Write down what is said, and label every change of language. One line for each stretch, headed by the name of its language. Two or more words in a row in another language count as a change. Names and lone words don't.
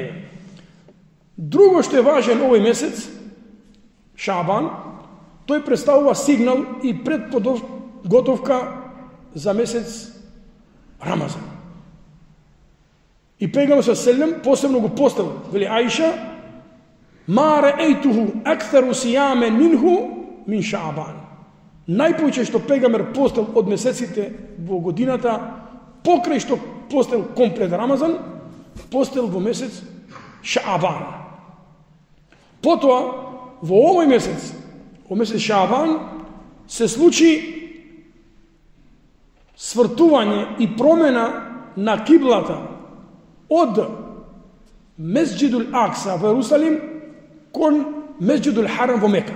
Macedonian: Друго што е важен овој месец, Шаабан, тој представува сигнал и предподготовка за месец Рамазан. И пегамбер селем посебно го поставил, вели Аиша:
Arabic: ما رأيته أكثر صياما منه من شعبان.
Macedonian: Најповеќе што пегамбер постел од месеците во годината, покрај што постел комплет Рамазан, постел во месец Шаабан. Потоа, во овој месец, во месец Шаабан, се случи свртување и промена на киблата од Месџидул Акса во Ерусалим кон Месџидул Харам во Мека.